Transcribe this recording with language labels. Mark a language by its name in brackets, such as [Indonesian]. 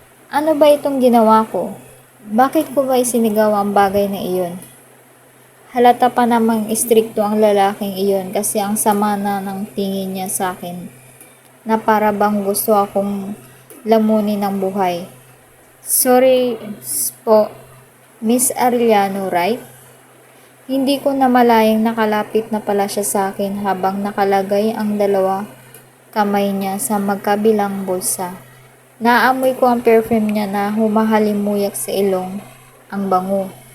[Filipino] Ano ba itong ginawa ko? Bakit ko ba isinigaw ang bagay na iyon? Halata pa namang istrikto ang lalaking iyon kasi ang sama na ng tingin niya sa akin na para bang gusto akong lamunin ng buhay. [English] Sorry po, Miss Arellano, right? [Filipino] Hindi ko namalayang nakalapit na pala siya sa akin habang nakalagay ang dalawa kamay niya sa magkabilang bulsa. Naamoy ko ang perfume niya na humahalimuyak sa ilong, ang bango.